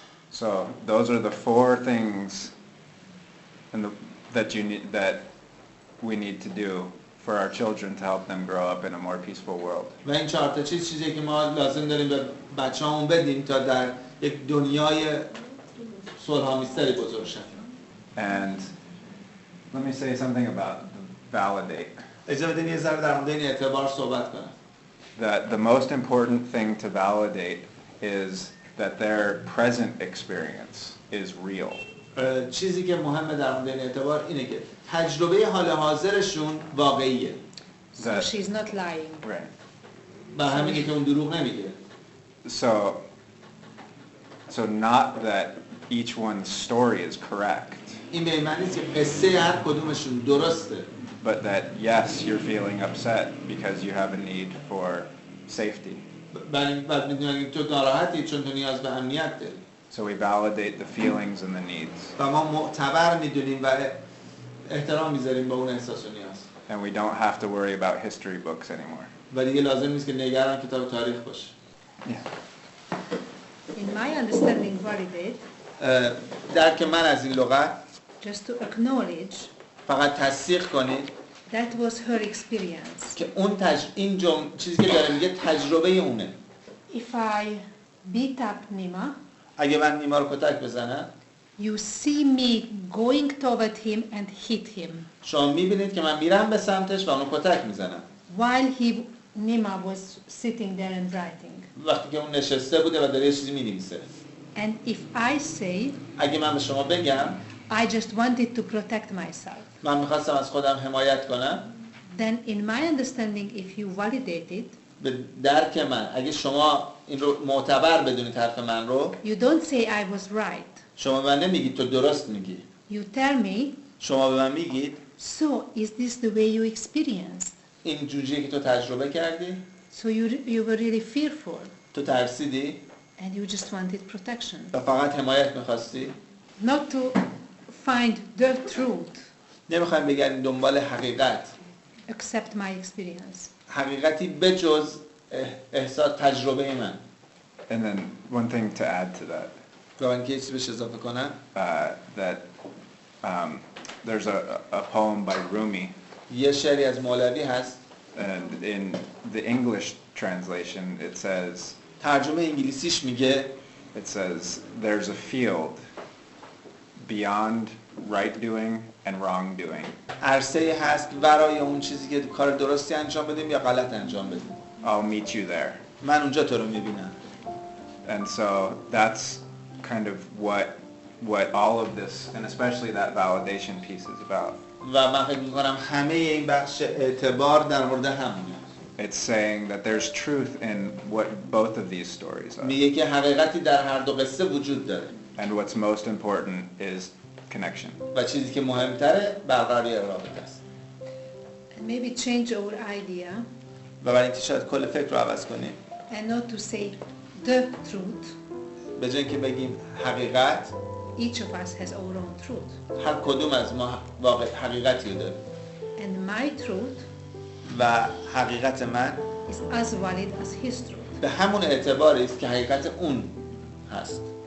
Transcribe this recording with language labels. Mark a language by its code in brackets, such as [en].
[en] So those are the four things that we need to do for our children to help them grow up in a more peaceful world. [fa] و این چهار تا چیزی که ما لازم داریم به بچه‌هامون بدیم تا در یک دنیای صلح‌آمیزتری بزرگ شن. [en] And let me say something about validate. [fa] اجازه بدین یه ذره در مورد این اعتبار صحبت کنم. [en] That the most important thing to validate is that their present experience is real. [fa] چیزی که مهمه در مورد این اعتبار اینه که تجربه حال حاضرشون واقعیه. [en] So she's not lying. Right. [fa] و همینه که اون دروغ نمیگه. [en] So not that each one's story is correct. [fa] این به این معنی نیست که قصه هر کدومشون درسته. [en] But that yes, you're feeling upset because you have a need for safety. [fa] بعد میدونید تو ناراحتی چون تو نیاز به امنیت داری. [en] So we validate the feelings and the needs. [fa] و ما معتبر میدونیم و احترام میذاریم به اون احساس و نیاز. [en] And we don't have to worry about history books anymore. [fa] و دیگه لازم نیست که نگران کتاب تاریخ باشه. [en] In my understanding, validate. [fa] درک من از این لغت [en] Just to acknowledge. [fa] فقط تصدیق کنید. [en] That was her experience. [fa] که اون این چیزی که داره میگه تجربه اونه. [en] If I beat up Nima, [fa] اگه من نیما رو کتک بزنم [en] you see me going toward him and hit him. [fa] شما میبینید که من میرم به سمتش و اونو کتک میزنم [en] While Nima was sitting there and writing. [fa] وقتی که اون نشسته بوده و داره یه چیزی مینویسه. [en] And if I say [fa] اگه من به شما بگم [en] I just wanted to protect myself, [fa] من میخواستم از خودم حمایت کنم، [en] then in my understanding if you validate it, [fa] به درک من اگه شما این رو معتبر بدونید حرف من رو، [en] you don't say I was right. [fa] شما به من نمیگید تو درست میگی، [en] You tell me, [fa] شما به من میگید [en] so is this the way you experienced? [fa] این جوجیه که تو تجربه کردی، [en] So you were really fearful [fa] تو ترسیدی [en] and you just wanted protection. [fa] و فقط حمایت میخواستی، [en] Not to find the truth, [fa] نمیخوایم بگردیم دنبال حقیقت، [en] except my experience. [fa] حقیقتی بجز احساس تجربه من. [en] And then one thing to add to that, [fa] و من که چیزی بهش اضافه کنم، [en] that there's a poem by Rumi, [fa] یه شعری از مولوی هست، [en] and in the English translation it says, [fa] ترجمه انگلیسیش میگه [en] it says there's a field beyond right doing and wrong doing. [fa] عرصه‌ای هست برای اون چیزی که کار درستی انجام بدیم یا غلط انجام بدیم. [en] I'll meet you there. [fa] من اونجا تو رو میبینم. [en] And so that's kind of what all of this, and especially that validation piece is about. [fa] و من فکر می‌کنم همه این بخش اعتبار در مورد همونه. [en] It's saying that there's truth in what both of these stories are. [fa] میگه که حقیقتی در هر دو قصه وجود داره. [en] And what's most important is connection. [fa] و چیزی که مهمتره برقراری رابطه است. [en] And maybe change our idea [fa] و برای اینکه شاید کل فکر رو عوض کنیم. [en] and not to say the truth. [fa] به جای اینکه بگیم حقیقت، [en] Each of us has our own truth. [fa] هر کدوم از ما واقع حقیقتی رو داریم. [en] And my truth [fa] و حقیقت من [en] is as valid as his truth. [fa] به همون اعتباری است که حقیقت اون هست.